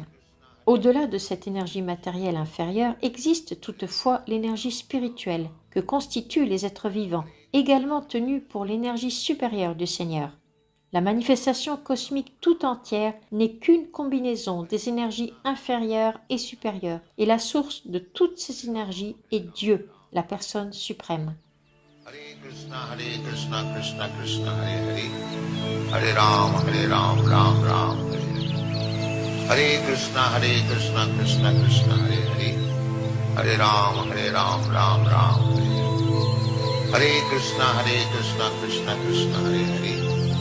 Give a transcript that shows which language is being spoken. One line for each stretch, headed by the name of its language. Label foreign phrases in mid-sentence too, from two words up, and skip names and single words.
French: Au-delà de cette énergie matérielle inférieure existe toutefois l'énergie spirituelle que constituent les êtres vivants, également tenue pour l'énergie supérieure du Seigneur. La manifestation cosmique tout entière n'est qu'une combinaison des énergies inférieures et supérieures, et la source de toutes ces énergies est Dieu, la personne suprême.
Sanskrit: Hare Krishna, Krishna Krishna, Hare Ram, Ram Ram, Hare Hare. Hare Krishna, Krishna Krishna, Hare Ram, Ram Ram, Hare Hare Krishna, Krishna Krishna, Hare Hare.